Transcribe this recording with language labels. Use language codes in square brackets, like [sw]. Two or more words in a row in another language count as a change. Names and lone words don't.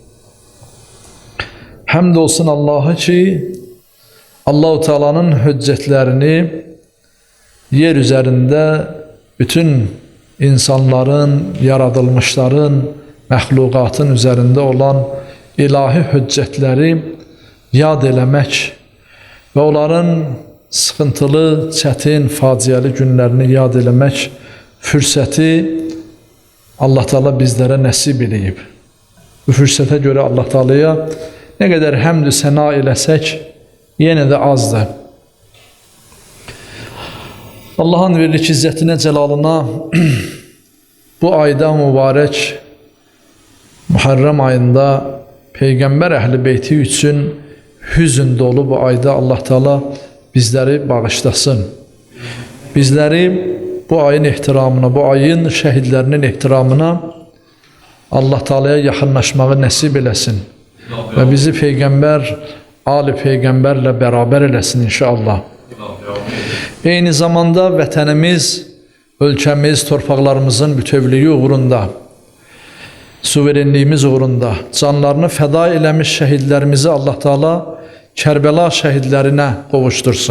[az] Hamd olsun Allah'a ki Allah-u Teala'nın hüccetlerini yer üzerinde bütün insanların, yaradılmışların, məxluqatın üzerinde olan ilahi hüccətləri yad eləmək və onların sıxıntılı, çətin, faciəli günlərini yad eləmək fürsəti Allah Teala bizlərə nəsib eləyib. Bu fürsətə görə Allah Teala'ya nə qədər həmd-ü səna eləsək, yenə də azdır. Allah'ın verlik izzətinə, cəlalına bu ayda mübarək Muharrem ayında Peygamber Əhl-i Beyti üçün hüzün dolu bu ayda Allah Teala bizleri bağışlasın. [tr] Bizleri bu ayın ehtiramına, bu ayın şehitlerinin ehtiramına [az] Allah Teala'ya yaxınlaşmağı nəsib eləsin. Ve bizi Peygamber, Ali Peygamberle beraber eləsin inşallah. Eyni zamanda vətənimiz, ölkəmiz, torpaqlarımızın bütövlüyü uğrunda, suverenliğimiz uğrunda canlarını feda eləmiş şəhidlərimizi Allah Teala Kərbəla şəhidlərinə qovuştursun.